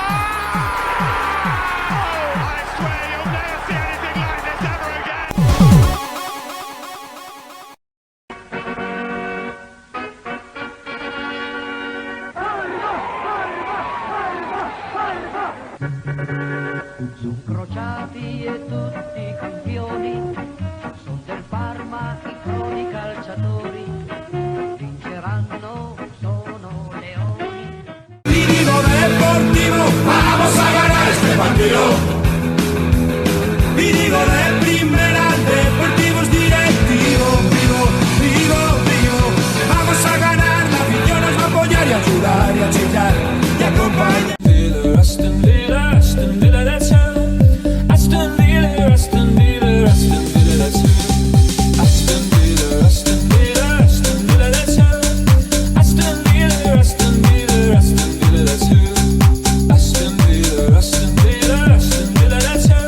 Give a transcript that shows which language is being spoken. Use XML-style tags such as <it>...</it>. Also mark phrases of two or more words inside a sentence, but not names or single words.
<en>I swear you'll never see anything like this ever again.</en> <it>Crociati e tutti campioni, son del Parma I croni calciatori, vinceranno, sono leoni.</it> <es>Vivo Deportivo, vamos a ganar este partido. Y digo de primera, Deportivo es directivo, vivo. Vamos a ganar, la afición nos va a apoyar y ayudar y a chillar y acompañar.</es> <en>Aston Villa, that's how. Aston Villa, that's who. Aston Villa, that's how. Aston Villa, that's who. Aston Villa, that's how.</en>